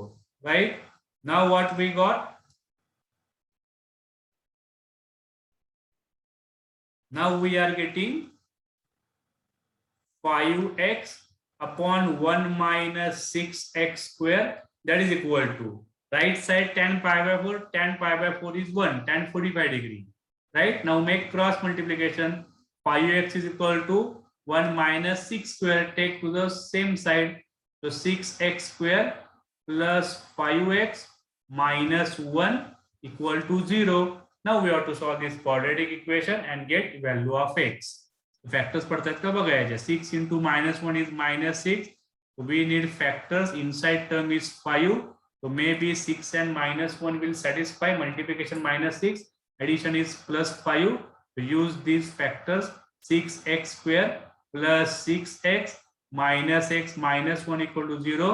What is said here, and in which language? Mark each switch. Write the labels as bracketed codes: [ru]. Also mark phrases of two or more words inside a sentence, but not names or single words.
[en] Right? Now what we got? Now we are getting 5x upon 1 minus 6x square, that is equal to right side tan pi by 4. Tan pi by 4 is 1, tan 45 degree, right? Now make cross multiplication. 5x is equal to 1 minus 6 square, take to the same side, so 6x square plus 5x minus 1 equal to 0. Now we have to solve this quadratic equation and get value of x. Factors [mr] पडतात का बघा याचे. [en] 6 into minus 1 is minus 6. We need factors. Inside term is 5. So maybe 6 and minus 1 will satisfy. Multiplication minus 6. Addition is plus 5. To use these factors, 6x square plus 6x minus x minus 1 equal to 0.